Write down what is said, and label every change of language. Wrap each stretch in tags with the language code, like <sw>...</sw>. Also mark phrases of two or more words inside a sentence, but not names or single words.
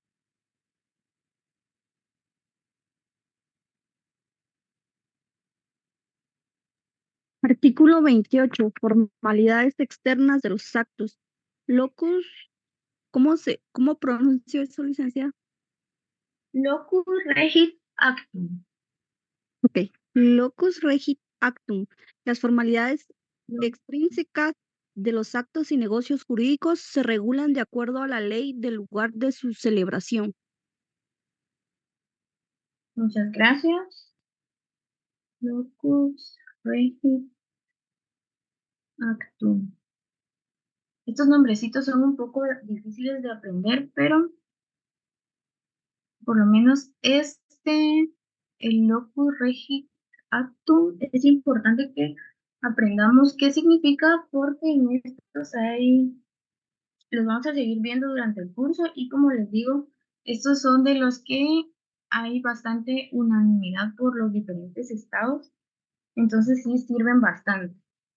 <es>Artículo 28. Formalidades externas de los actos. Locus, ¿cómo pronuncio eso, licenciada?</es> <la>Locus regit actum. Ok. Locus regit actum.</la> <es>Las formalidades extrínsecas de los actos y negocios jurídicos se regulan de acuerdo a la ley del lugar de su celebración. Muchas gracias.</es> <la>Locus regit actum.</la> <es>Estos nombrecitos son un poco difíciles de aprender, pero por lo menos el</es> <la>locus regit actum,</la> <es>es importante que aprendamos qué significa porque en estos los vamos a seguir viendo durante el curso y como les digo, estos son de los que hay bastante unanimidad por los diferentes estados, entonces sí sirven bastante.</es>